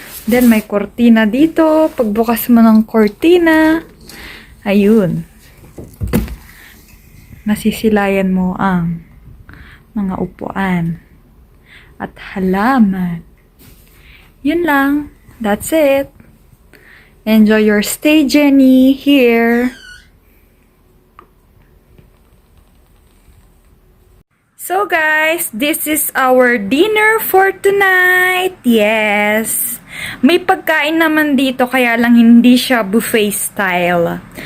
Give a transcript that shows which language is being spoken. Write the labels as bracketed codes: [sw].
[tl] Then, may kortina dito. Pagbukas mo ng kortina, ayun. Masisilayan mo ang mga upuan at halaman. Yun lang. [en] That's it. Enjoy your stay, Jenny, here. So guys, this is our dinner for tonight. Yes. [tl] May pagkain naman dito, kaya lang hindi siya buffet style.